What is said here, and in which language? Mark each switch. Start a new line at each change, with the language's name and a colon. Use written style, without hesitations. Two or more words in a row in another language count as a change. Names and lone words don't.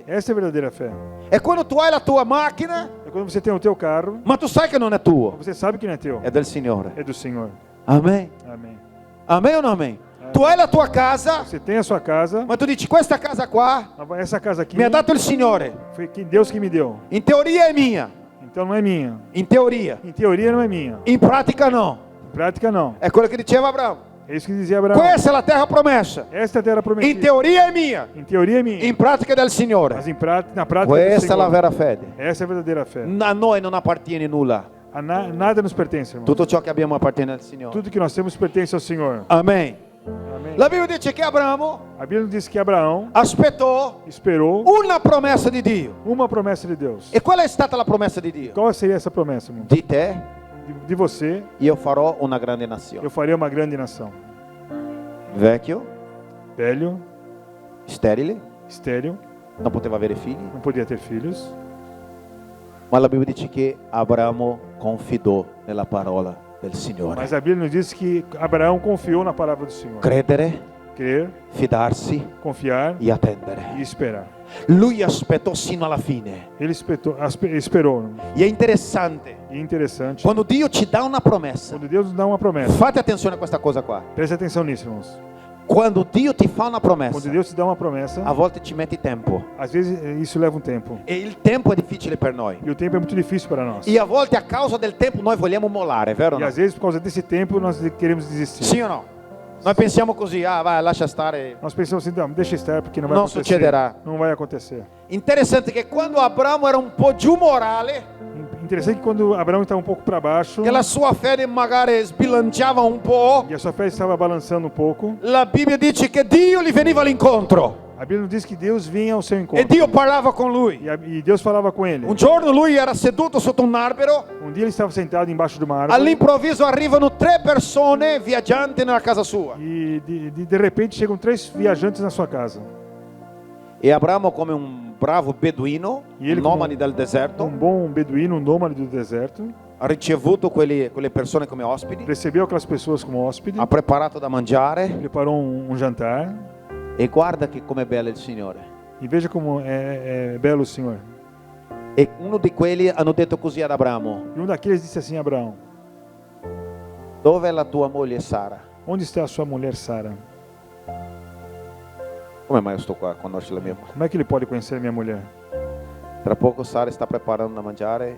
Portuguese: Essa é a verdadeira fé.
Italian: È quando tu hai la tua macchina,
Portuguese: É quando você tem o teu carro,
Italian: ma tu sai che non è tuo,
Portuguese: você sabe que não é teu,
Italian: è del Signore.
Portuguese: é do Senhor.
Italian: Amen.
Portuguese: Amém.
Italian: Amen o non amen? Tu hai la tua casa,
Portuguese: Você tem a sua casa,
Italian: ma tu dici questa casa qua
Portuguese: essa casa aqui
Italian: mi ha dato il Signore.
Portuguese: foi Deus que me deu.
Italian: In teoria è mia,
Portuguese: Então não é minha.
Italian: in teoria.
Portuguese: Em teoria não é minha.
Italian: In pratica no.
Portuguese: Em prática não.
Italian: È quello che diceva Abramo.
Portuguese: É isso que dizia Abraão.
Italian: Questa è la terra promessa.
Portuguese: Esta é a terra
Italian: In
Portuguese: prometida.
Italian: teoria è mia,
Portuguese: Em teoria é minha.
Italian: in pratica è del Signore.
Portuguese: Mas na prática é do
Italian: Questa è la
Portuguese: Senhor.
Italian: vera fede.
Portuguese: Essa é a verdadeira fé.
Italian: A noi non appartiene nulla.
Portuguese: Nada nos pertence, irmão.
Italian: Tutto ciò che abbiamo appartiene al Signore.
Portuguese: Tudo que nós temos pertence ao Senhor.
Italian: Amen.
Portuguese: Amém.
Italian: La Bibbia dice che Abramo
Portuguese: A Bíblia diz que Abraão
Italian: aspettò
Portuguese: esperou
Italian: una promessa di Dio.
Portuguese: uma promessa de Deus.
Italian: E qual è stata la promessa di Dio?
Portuguese: Qual seria essa promessa, irmão?
Italian: Di te
Portuguese: De você,
Italian: io farò una grande nazione.
Portuguese: eu farei uma grande nação.
Italian: Vecchio,
Portuguese: Velho,
Italian: sterile,
Portuguese: estéril,
Italian: non poteva avere figli,
Portuguese: não podia ter filhos.
Italian: ma la Bibbia dice che Abramo confidò nella parola del Signore.
Portuguese: Mas a Bíblia nos diz que Abraão confiou na palavra do Senhor.
Italian: Credere,
Portuguese: Crer,
Italian: fidarsi
Portuguese: confiar
Italian: e attendere.
Portuguese: e esperar.
Italian: Lui aspettò sino alla fine.
Portuguese: Ele esperou.
Italian: E è interessante,
Portuguese: E interessante,
Italian: quando Dio ci dà una promessa,
Portuguese: quando Deus nos dá uma promessa,
Italian: fate attenzione a questa cosa qua.
Portuguese: preste atenção nisso, irmãos.
Italian: Quando Dio ti fa una
Portuguese: Quando
Italian: promessa,
Portuguese: Deus te dá uma promessa,
Italian: a volte ci metti tempo.
Portuguese: às vezes isso leva um tempo.
Italian: E il tempo è difficile per noi.
Portuguese: E o tempo é muito difícil para nós.
Italian: E a volte a causa del tempo noi vogliamo mollare, vero o
Portuguese: E
Italian: no?
Portuguese: às vezes, por causa desse tempo, nós queremos desistir.
Italian: Sì o no? Noi pensiamo così, ah vai, lascia stare.
Portuguese: Nós pensamos assim, não, deixa estar, porque não vai Não acontecer. sucederá. Não vai acontecer.
Italian: Interessante che quando Abramo era un po' giù morale,
Portuguese: Interessante que quando Abraão estava um pouco para baixo,
Italian: che la sua fede magari sbilanciava un po',
Portuguese: e a sua fé estava balançando um pouco,
Italian: la Bibbia dice che Dio gli veniva all'incontro
Portuguese: a Bíblia nos diz que Deus vinha ao seu
Italian: e
Portuguese: encontro.
Italian: Dio parlava con lui.
Portuguese: E Deus falava com ele.
Italian: Un giorno lui era seduto sotto un albero,
Portuguese: Um dia ele estava sentado embaixo de uma árvore
Italian: all'improvviso arrivano 3 persone viaggianti nella casa sua.
Portuguese: e de repente chegam 3 viajantes na sua casa.
Italian: E Abramo, come un bravo beduino,
Portuguese: E ele,
Italian: nomade
Portuguese: como
Italian: del deserto,
Portuguese: Um bom beduíno, um nômade do deserto,
Italian: ha ricevuto quelle persone come ospiti,
Portuguese: recebeu aquelas pessoas como hóspede,
Italian: ha preparato da mangiare
Portuguese: preparou um jantar.
Italian: e guarda che com'è bello il Signore.
Portuguese: E veja como é belo o Senhor.
Italian: E uno di quelli hanno detto così ad Abramo:
Portuguese: E daqueles disse assim a Abraão:
Italian: dove è la tua moglie Sara?
Portuguese: Onde está a sua mulher Sara?
Italian: Come mai io sto qua a conoscere la mia moglie?
Portuguese: Como é que ele pode conhecer a minha mulher?
Italian: Tra poco Sara sta preparando da mangiare